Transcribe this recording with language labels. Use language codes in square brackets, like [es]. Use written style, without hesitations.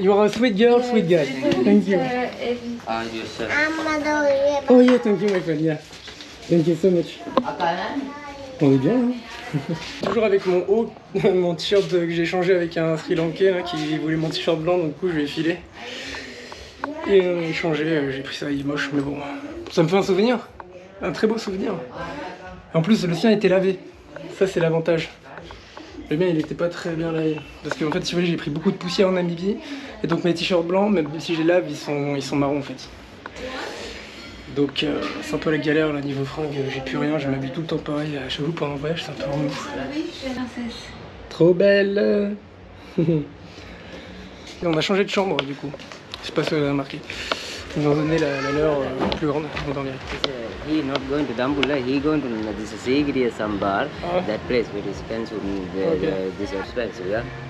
[en] You are a sweet girl, sweet guy. Thank you. Oh yeah, thank you my friend, yeah. Thank you so much. [fr] On est bien, hein. Toujours avec mon haut, mon t-shirt que j'ai changé avec un Sri Lankais là, qui voulait mon t-shirt blanc, donc du coup je lui ai filé. Et échangé, j'ai pris ça, il est moche, mais bon, ça me fait un souvenir, un très beau souvenir. En plus, le sien était lavé, ça c'est l'avantage. Le mien il était pas très bien lavé, parce qu'en fait si vous voulez j'ai pris beaucoup de poussière en Namibie, et donc mes t-shirts blancs, même si je les lave, ils sont marrons en fait. Donc c'est un peu la galère là niveau fringues, j'ai plus rien, je m'habille tout le temps pareil à chaque fois pendant le voyage, c'est un peu relou. Trop belle. Et on a changé de chambre du coup, je sais pas si vous avez remarqué. Ils nous ont donné la leur plus grande pour dormir. [en] He not going to Dambulla, he going to this Sigiriya Sambar, that place where he spends this expensive, yeah?